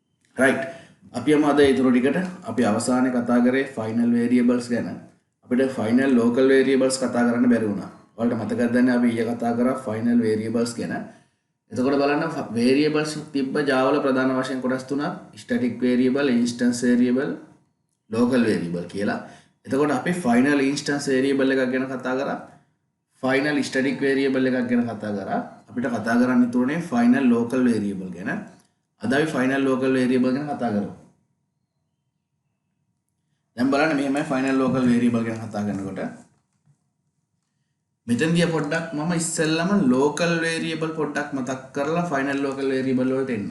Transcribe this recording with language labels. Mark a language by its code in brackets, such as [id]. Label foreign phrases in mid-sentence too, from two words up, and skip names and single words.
[si] right අපි යමු අද ඊටු ටිකට අපි අවසානයේ කතා කරේ [en] final variables [si] ගැන අපිට [en] final local variables [si] කතා කරන්න බැරි වුණා. ඔයාලට මතකද දැන් අපි ඊයේ කතා කරා [en] final variables [si] ගැන. එතකොට බලන්න වේරියබල්ස් තිබ්බ Java වල ප්‍රධාන වශයෙන් කොටස් තුනක් [en] static variable, instance variable, local variable [si] කියලා. එතකොට අපි [en] final instance variable [si] එකක් ගැන කතා කරා. [en] final static variable [si] එකක් ගැන කතා කරා. අපිට කතා කරන්න ඉතුරුනේ [en] final local variable [si] ගැන. අද අපි [en] final local variable [si] ගැන කතා කරමු. දැන් බලන්න මෙහෙමයි [en] final local variable [si] ගැන කතා කරනකොට මෙතනදී පොඩ්ඩක් මම ඉස්සෙල්ලම [en] local variable [si] පොඩ්ඩක් මතක් කරලා [en] final local variable [si] වලට එන්න.